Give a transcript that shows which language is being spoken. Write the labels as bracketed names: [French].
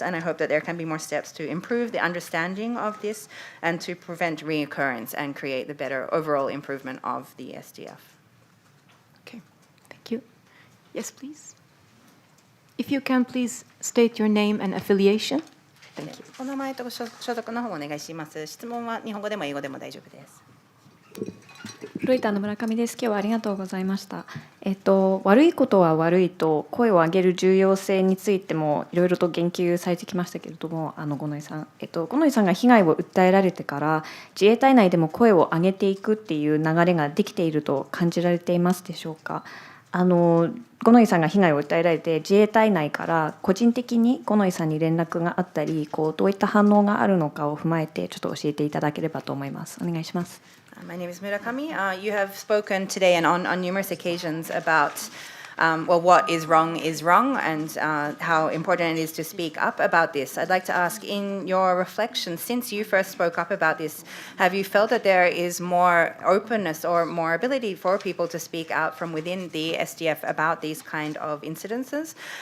[English] And I hope that there can be more steps to improve the understanding of this and to prevent reoccurrence and create the better overall improvement of the SDF. Okay, thank you. Yes, please. If you can, please state your name and affiliation. Thank you. [Japanese] お名前と所属の方もお願いします。質問は日本語でも英語でも大丈夫です。ロイターの村上です。今日はありがとうございました。悪いことは悪いと声を上げる重要性についてもいろいろと言及されてきましたけれども、五ノ井さん、五ノ井さんが被害を訴えられてから自衛隊内でも声を上げていくっていう流れができていると感じられていますでしょうか。五ノ井さんが被害を訴えられて自衛隊内から個人的に五ノ井さんに連絡があったり、どういった反応があるのかを踏まえてちょっと教えていただければと思います。お願いします。 [English] My name is Murakami. You have spoken today and on numerous occasions about what is wrong, and how important it is to speak up about this. I'd like to ask, in your reflection, since you first spoke up about this, have you felt that there is more openness or more ability for people to speak out from within the SDF about these kind of incidences?